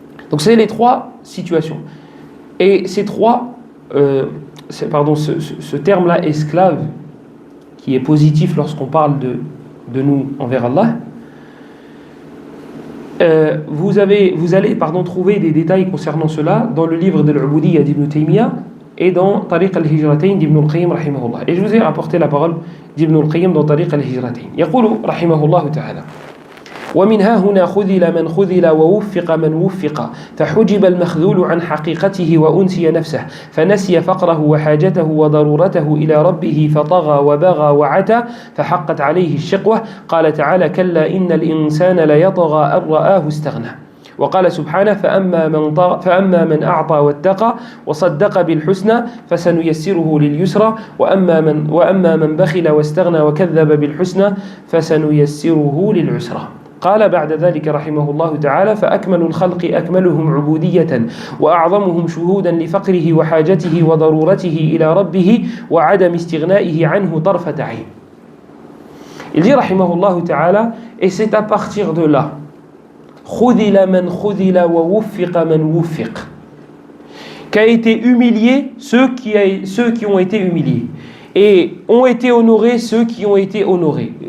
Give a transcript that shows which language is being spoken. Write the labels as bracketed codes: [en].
[fr] Donc c'est les trois situations. Et ces trois, ce terme-là, esclave, qui est positif lorsqu'on parle de nous envers Allah, vous allez trouver des détails concernant cela dans le livre de l'Ubudiyya d'Ibn Taymiyyah et dans Tariq al-Hijratain d'Ibn al-Qayyim rahimahullah. Et je vous ai rapporté la parole d'Ibn al-Qayyim dans Tariq al-Hijratain. [ar] يقول رحمه الله تعالى: ومنها هنا خذل من خذل ووفق من وفق فحجب المخذول عن حقيقته وأنسي نفسه فنسي فقره وحاجته وضرورته إلى ربه فطغى وبغى وعتى فحقت عليه الشقوة. قال تعالى: كلا إن الإنسان ليطغى أن رآه استغنى. وقال سبحانه: فأما من أعطى واتقى وصدق بالحسنى فسنيسره لليسرى وأما من بخل واستغنى وكذب بالحسنى فسنيسره للعسرى. قال بعد ذلك رحمه الله تعالى: فأكمل الخلق أكملهم عبودية وأعظمهم شهودا لفقره وحاجته وضرورته إلى ربه وعدم استغنائه عنه طرفة عين. [fr] Il dit [ar] رحمه الله تعالى, [fr] et c'est à partir de là, [ar] خذل من خذل ووفق من وفق, [fr] qu'a été humilié ceux qui ont été humiliés, et ont été honorés ceux qui ont été honorés.